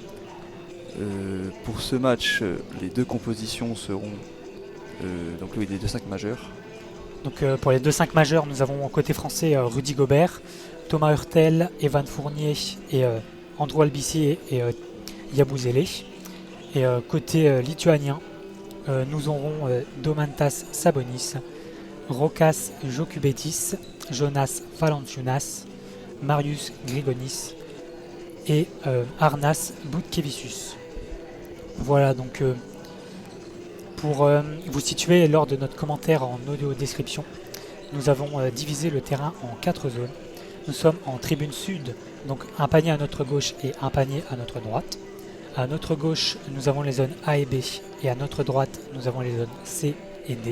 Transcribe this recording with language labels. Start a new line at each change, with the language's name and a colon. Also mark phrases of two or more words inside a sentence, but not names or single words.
French: Pour ce match, les deux compositions seront donc oui, des 2-5 majeurs. Donc pour les 2-5 majeurs, nous avons côté français Rudy Gobert, Thomas Hurtel, Evan Fournier et Andrew Albici et Yabusele. Et côté lituanien, nous aurons Domantas Sabonis, Rokas Jokubetis, Jonas Valanciunas, Marius Grigonis et Arnas Butkevičius. Voilà, donc pour vous situer lors de notre commentaire en audio description, nous avons divisé le terrain en 4 zones. Nous sommes en tribune sud, donc un panier à notre gauche et un panier à notre droite. À notre gauche, nous avons les zones A et B, et à notre droite, nous avons les zones C et D.